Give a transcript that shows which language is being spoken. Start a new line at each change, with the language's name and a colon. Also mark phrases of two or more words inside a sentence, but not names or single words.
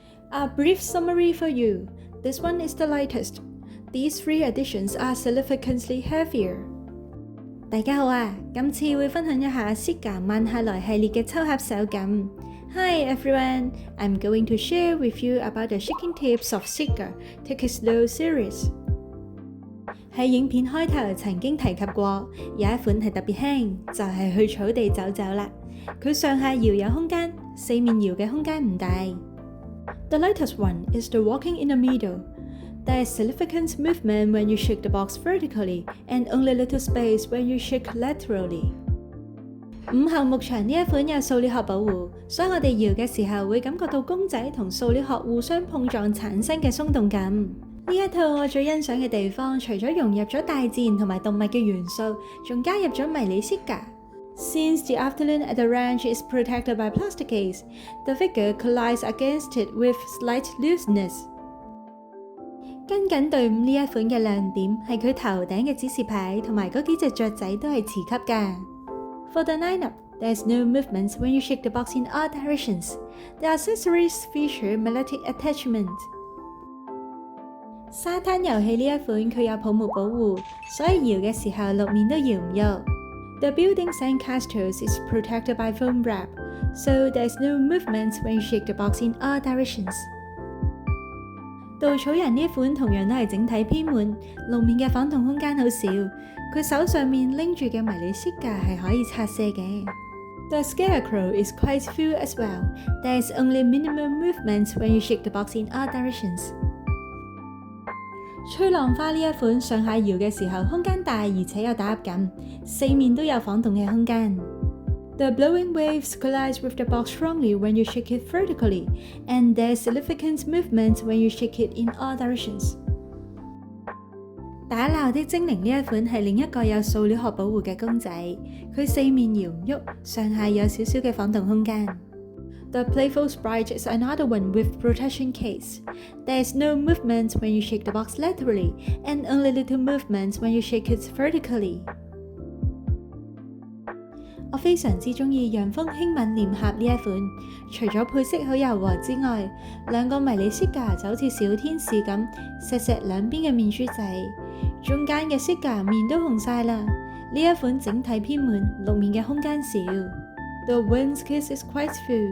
English: A brief summary for you. This one is the lightest. These three editions are significantly heavier.
Cantonese: 大家好啊，今次會分享一下 Cica 慢下來系列嘅抽盒手感。
English: Hi everyone, I'm going to share with you about the shaking tips of Cica Take It Slow series.
Cantonese: 喺影片開頭曾經提及過，有一款係特別輕，就係去草地走走啦。佢上下搖有空間，四面搖嘅空間唔大。
English: The lightest one is the walking in the middle. There is significant movement when you shake the box vertically and only little space when you shake laterally.
Cantonese: 5 後牧場呢一款有塑料殼保護，所以我哋搖嘅時候會感覺到公仔同塑料殼互相碰撞產生嘅鬆動感。呢一套我最欣賞嘅地方，除咗融入咗大自然同埋動物嘅元素，仲加入咗迷你 Cica。
English: Since the afternoon at the ranch is protected by plastic case, the figure collides against it with slight looseness.
Cantonese: 跟緊隊伍呢一款嘅亮點係佢頭頂嘅指示牌同埋嗰幾隻雀仔都係磁吸㗎。
English: For the lineup, there's no movement when you shake the box in all directions. The accessories feature magnetic attachment.
Cantonese: 沙灘遊戲呢一款佢有泡沫保護，所以搖嘅時候六面都搖唔喐。
English: The building sandcastles is protected by foam wrap, so there's no movement when you shake the box in all directions.
Cantonese: 稻草人呢款同樣都係整體偏滿，路面嘅晃動空間好少。佢手上面拎住嘅迷你 Cica 係可以拆卸嘅。
English: The scarecrow is quite full as well. There is only minimal movement when you shake the box in all directions.
Cantonese: 吹浪花呢一款上下搖嘅時候空間大而且有打壓感，四面都有晃動嘅空間。
English: The blowing waves collide with the box strongly when you shake it vertically, and there's significant movement when you shake it in all directions.
Cantonese: 打鬧的精靈呢一款係另一個有塑料殼保護嘅公仔，佢四面搖唔喐，上下有少少嘅晃動空間。
English: The playful sprite is another one with protection case. There's no movement when you shake the box laterally, and only little movement when you shake it vertically.
Cantonese: 我非常之中意陽風輕吻臉盒呢一款，除咗配色好柔和之外，兩個迷你 Cica 就好似小天使咁，錫錫兩邊嘅面珠仔，中間嘅 Cica 面都紅晒啦。呢一款整體偏滿，六面嘅空間少。
English: The wind's kiss is quite full.